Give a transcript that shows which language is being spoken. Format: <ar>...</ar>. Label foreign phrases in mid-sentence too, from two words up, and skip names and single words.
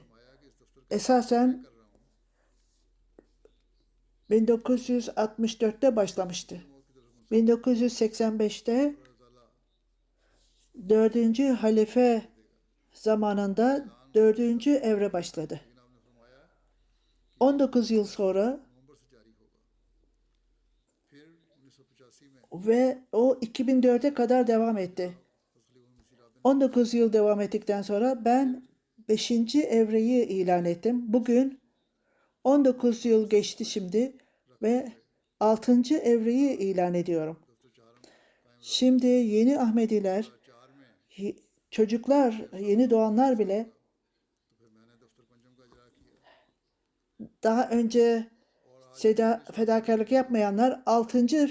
<tr>Esasen 1964'te başlamıştı. 1985'te 4. halife zamanında 4. evre başladı. 19 yıl sonra</tr> <ur>نومبر سے جاری ہوگا۔ پھر 1985 میں</ur> <tr>ve o 2004'e kadar devam etti. 19 yıl devam ettikten sonra ben 5. evreyi ilan ettim. Bugün 19 yıl geçti şimdi ve 6. evreyi ilan ediyorum. Şimdi yeni Ahmediler, çocuklar, yeni doğanlar bile daha önce fedakarlık yapmayanlar 6.</tr>